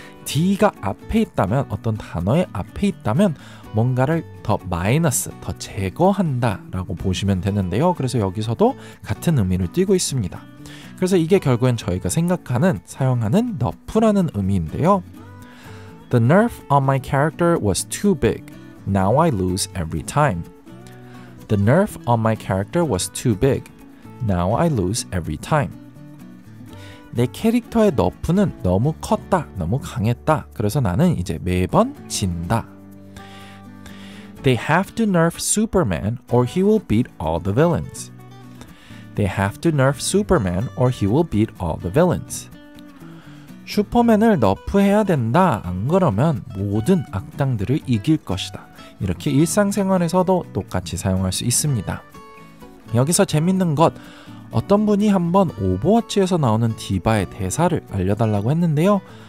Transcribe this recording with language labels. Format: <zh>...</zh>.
<ko>D가 앞에 있다면, 어떤 단어의 앞에 있다면 뭔가를 더 마이너스, 더 제거한다 라고 보시면 되는데요. 그래서 여기서도 같은 의미를 띠고 있습니다. 그래서 이게 결국엔 저희가 생각하는, 사용하는 nerf라는 의미인데요.</ko> <en>The nerf on my character was too big. Now I lose every time. The nerf on my character was too big. Now I lose every time.</en> <ko>내 캐릭터의 너프는 너무 컸다, 너무 강했다. 그래서 나는 이제 매번 진다.</ko> <en>They have to nerf Superman or he will beat all the villains. They have to nerf Superman or he will beat all the villains.</en> <ko>슈퍼맨을 너프해야 된다. 안 그러면 모든 악당들을 이길 것이다. 이렇게 일상생활에서도 똑같이 사용할 수 있습니다. 여기서 재밌는 것, 어떤 분이 한번 오버워치에서 나오는 디바의 대사를 알려달라고 했는데요.</ko>